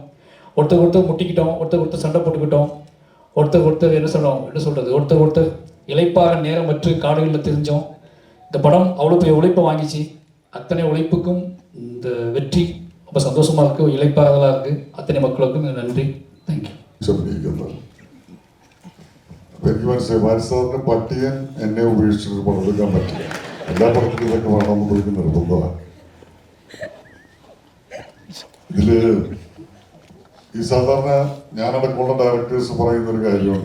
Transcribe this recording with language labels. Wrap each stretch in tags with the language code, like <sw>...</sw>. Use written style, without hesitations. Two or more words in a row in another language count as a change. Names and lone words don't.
<ta>ஒருத்தர் முட்டிக்கிட்டோம், ஒருத்தர் சண்டை போட்டுக்கிட்டோம், ஒருத்தர் என்ன சொல்கிறது ஒருத்தர் இளைப்பாக நேரமற்று காடுகளில் தெரிஞ்சோம். இந்த படம் அவ்வளோ பெரிய உழைப்பை வாங்கிச்சு. அத்தனை உழைப்புக்கும் இந்த வெற்றி ரொம்ப சந்தோஷமாக இருக்குது, இளைப்பாகலாம் இருக்குது. அத்தனை மக்களுக்கும் நன்றி.</ta> <en>താങ്ക് യു.</en> <ml>എനിക്ക് മനസ്സിലായി മാരിസാറിന്റെ പട്ടിയൻ എന്നെ ഉപേക്ഷിച്ചിട്ട് പണിയെടുക്കാൻ പറ്റില്ല. എല്ലാ പടത്തിലും ഇതൊക്കെ വേണമെന്ന് എനിക്ക് നിർബന്ധമാണ്. ഇതില് ഈ സാധാരണ ഞാനടക്കമുള്ള ഡയറക്ടേഴ്സ് പറയുന്ന ഒരു കാര്യമുണ്ട്.</ml>